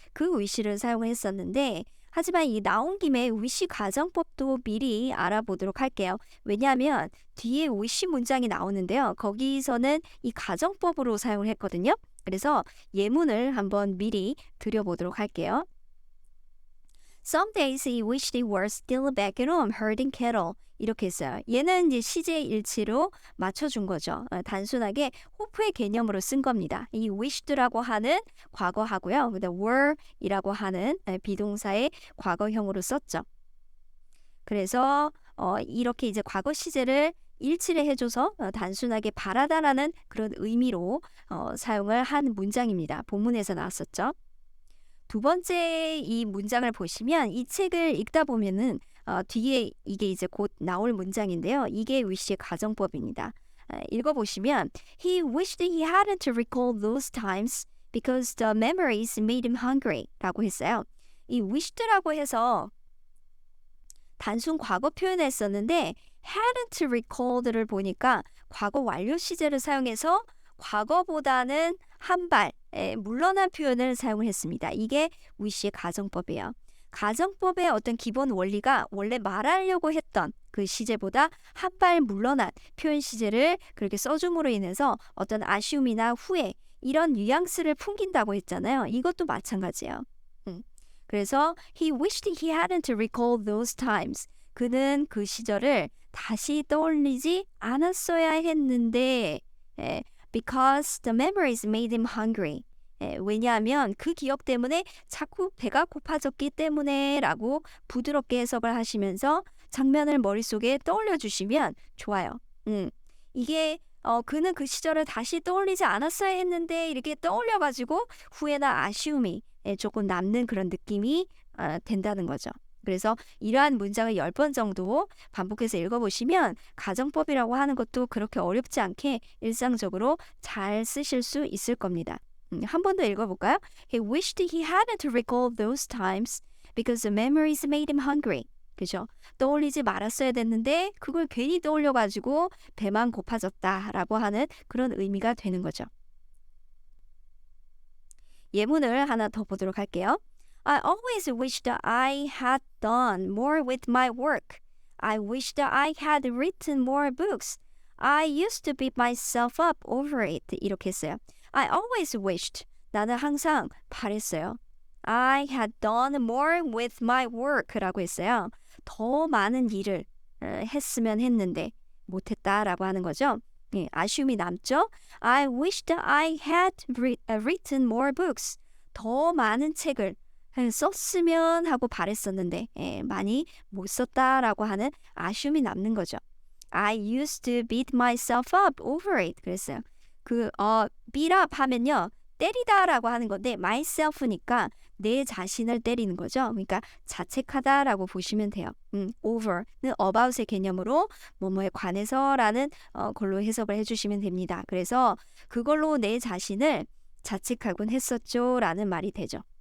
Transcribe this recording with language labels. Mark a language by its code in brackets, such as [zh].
[ko] 그 wish를 사용했었는데 하지만 이 나온 김에 wish 가정법도 미리 알아보도록 할게요. 왜냐하면 뒤에 wish 문장이 나오는데요. 거기서는 이 가정법으로 사용을 했거든요. 그래서 예문을 한번 미리 드려보도록 할게요. [en] Some days he wished he were still back at home herding cattle. [ko] 이렇게 했어요. 얘는 이제 시제 일치로 맞춰준 거죠. 단순하게 hope의 개념으로 쓴 겁니다. 이 wished라고 하는 과거하고요. 그다음 were이라고 하는 비동사의 과거형으로 썼죠. 그래서 이렇게 이제 과거 시제를 일치를 해줘서 단순하게 바라다라는 그런 의미로 사용을 한 문장입니다. 본문에서 나왔었죠. 두 번째 이 문장을 보시면 이 책을 읽다 보면은 뒤에 이게 이제 곧 나올 문장인데요. 이게 wish의 가정법입니다. 읽어보시면 [en] He wished he hadn't to recall those times because the memories made him hungry [ko] 라고 했어요. 이 wished라고 해서 단순 과거 표현을 썼는데 hadn't to recall를 보니까 과거 완료 시제를 사용해서 과거보다는 한 발 물러난 표현을 사용을 했습니다. 이게 wish의 가정법이에요. 가정법의 어떤 기본 원리가 원래 말하려고 했던 그 시제보다 한 발 물러난 표현 시제를 그렇게 써줌으로 인해서 어떤 아쉬움이나 후회 이런 뉘앙스를 풍긴다고 했잖아요. 이것도 마찬가지예요. 그래서 [en] he wished he hadn't recalled those times. [ko] 그는 그 시절을 다시 떠올리지 않았어야 했는데 [en] because the memories made him hungry. [ko] 왜냐하면 그 기억 때문에 자꾸 배가 고파졌기 때문에 라고 부드럽게 해석을 하시면서 장면을 머릿속에 떠올려 주시면 좋아요. 이게 그는 그 시절을 다시 떠올리지 않았어야 했는데 이렇게 떠올려가지고 후회나 아쉬움이 조금 남는 그런 느낌이 된다는 거죠. 그래서 이러한 문장을 10번 정도 반복해서 읽어보시면 가정법이라고 하는 것도 그렇게 어렵지 않게 일상적으로 잘 쓰실 수 있을 겁니다. 한 번 더 읽어볼까요? [en] He wished he hadn't recalled those times because the memories made him hungry. [ko] 그죠? 떠올리지 말았어야 됐는데 그걸 괜히 떠올려가지고 배만 고파졌다라고 하는 그런 의미가 되는 거죠. 예문을 하나 더 보도록 할게요. [en] I always wish that I had done more with my work. I wish that I had written more books. I used to beat myself up over it. [ko] 이렇게 했어요. [en] I always wished. [ko] 나는 항상 바랬어요. [en] I had done more with my work [ko] 라고 했어요. 더 많은 일을 했으면 했는데 못했다라고 하는 거죠. 아쉬움이 남죠. [en] I wish that I had written more books. [ko] 더 많은 책을 썼으면 하고 바랬었는데 많이 못 썼다라고 하는 아쉬움이 남는 거죠. [en] I used to beat myself up over it. [ko] 그랬어요. beat up 하면요. 때리다라고 하는 건데 myself니까 내 자신을 때리는 거죠. 그러니까 자책하다라고 보시면 돼요. over는 about의 개념으로 뭐뭐에 관해서라는 걸로 해석을 해주시면 됩니다. 그래서 그걸로 내 자신을 자책하곤 했었죠 라는 말이 되죠.